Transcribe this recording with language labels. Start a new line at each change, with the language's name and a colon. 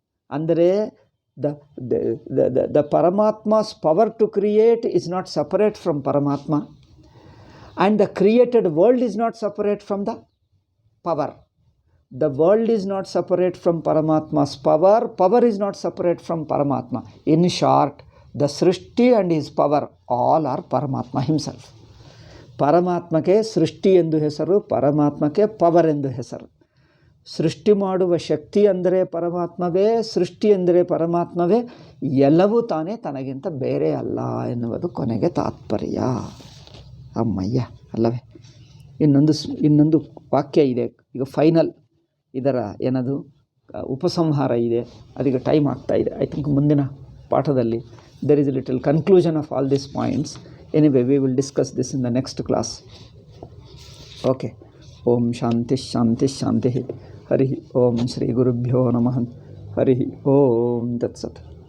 Kannada: ಅಂದರೆ
English: the Paramatma's power to create is not separate from Paramatma, and the created world is not separate from the power. The world is not separate from Paramatma's power, power is not separate from Paramatma. In short, the Srishti and his power all are Paramatma himself.
Kannada: Paramatmake Srishti endu hesaru, Paramatmake power endu hesaru. ಸೃಷ್ಟಿ ಮಾಡುವ ಶಕ್ತಿ ಅಂದರೆ ಪರಮಾತ್ಮವೇ, ಸೃಷ್ಟಿ ಅಂದರೆ ಪರಮಾತ್ಮವೇ, ಎಲ್ಲವೂ ತಾನೇ, ತನಗಿಂತ ಬೇರೆ ಅಲ್ಲ ಎನ್ನುವುದು ಕೊನೆಗೆ ತಾತ್ಪರ್ಯ. ಅಮ್ಮಯ್ಯ ಅಲ್ಲವೇ. ಇನ್ನೊಂದು ವಾಕ್ಯ ಇದೆ, ಈಗ ಫೈನಲ್ ಇದರ ಏನದು ಉಪಸಂಹಾರ ಇದೆ, ಅದಕ್ಕೆ ಟೈಮ್ ಆಗ್ತಾ ಇದೆ.
English: I think
Kannada: ಮುಂದಿನ ಪಾಠದಲ್ಲಿ
English: there is a little conclusion of all these points. Anyway, we will discuss this in the next class. Okay.
Sanskrit: ಓಂ ಶಾಂತಿ ಶಾಂತಿ ಶಾಂತಿ. ಹರಿ ಓಂ ಶ್ರೀ ಗುರುಭ್ಯೋ ನಮಃ. ಹರಿ ಓಂ ತತ್ಸತ್.